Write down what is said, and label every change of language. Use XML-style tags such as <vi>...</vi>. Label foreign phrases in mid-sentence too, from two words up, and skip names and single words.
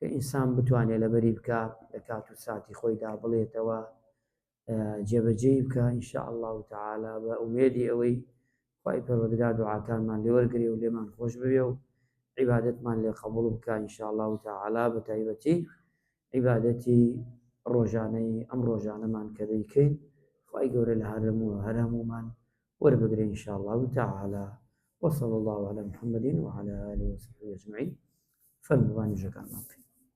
<ckb>ئینسان بتوانێت لەبەری بکە لە کات و ساتی خۆیدا بڵێتەوە، جێبەجێی بکە</ckb> <ar>ئینشاء الله تعالی،</ar> <ckb>بە ئومێدی ئەوەی خوای پەروەردگار دوعاکانمان لێ وەرگرێ و لێمان خۆش بوێ و عیبادەتمان لێ قبوڵ بکە</ckb> <ar>ئینشاء الله تعالی،</ar> <ckb>بە تایبەتی عیبادەتی ڕۆژانەی ئەم ڕۆژانەمان کە دەیکەین خوای گەورە لە هەرهەموومان وەربگرێ</ckb> <ar>ئینشاء الله تعالی. وصلى الله على محمد وعلى آله وصحبه أجمعين. فالمباني جكرنا.</ar>